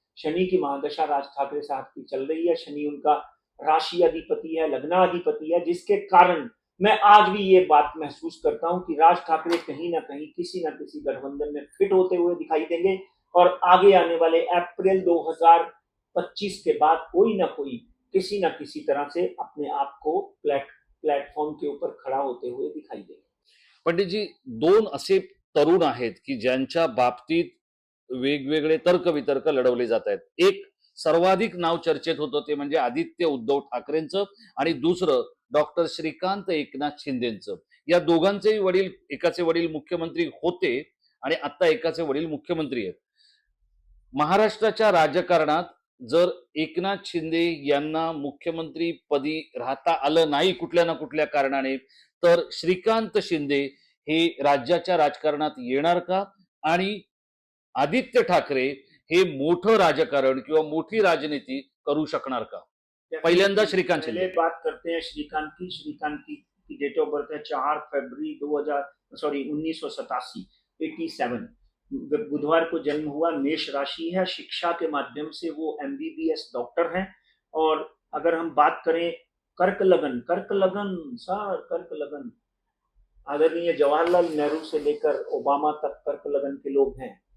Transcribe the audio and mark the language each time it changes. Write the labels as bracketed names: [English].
[Hindi] शनि की महादशा राज ठाकरे साहब की चल रही है। शनि उनका राशि अधिपति है, लग्नाधिपति है, जिसके कारण मैं आज भी ये बात महसूस करता हूं कि राज ठाकरे कहीं ना कहीं किसी न किसी गठबंधन में फिट होते हुए दिखाई देंगे, और आगे आने वाले अप्रैल 2025 के बाद कोई ना कोई किसी न किसी तरह से अपने आप को प्लेटफॉर्म के ऊपर खड़ा होते हुए दिखाई देंगे। [Marathi] पंडितजी, दोन असे तरुण आहेत की ज्यांच्या बाबतीत वेगवेगळे तर्कवितर्क लढवले जात आहेत. एक सर्वाधिक नाव चर्चेत होतं ते म्हणजे आदित्य उद्धव ठाकरेंचं, आणि दुसरं डॉक्टर श्रीकांत एकनाथ शिंदेचं. या दोघांचेही वडील, एकाचे वडील मुख्यमंत्री होते आणि आता एकाचे वडील मुख्यमंत्री आहेत. महाराष्ट्राच्या राजकारणात जर एकनाथ शिंदे यांना मुख्यमंत्री पदी राहता आलं नाही कुठल्या ना कुठल्या कारणाने, तर श्रीकांत शिंदे हे राज्याच्या राजकारणात येणार का? आणि आदित्य ठाकरे हे मोठं राजकारण किंवा मोठी राजनीती करू शकणार का? पहिल्यांदा श्रीकांत [Hindi] पहले शिंदे. बात करते हैं श्रीकांत की। श्रीकांत की [English] date of birth [Hindi] है 4 फरवरी 1987, 87। बुधवार को जन्म हुआ, मेष राशि है। शिक्षा के माध्यम से वो एमबीबीएस डॉक्टर हैं। और अगर हम बात करें कर्क लगन, कर्क लगन आदरणीय जवाहरलाल नेहरू से लेकर ओबामा तक कर्क लगन के लोग हैं।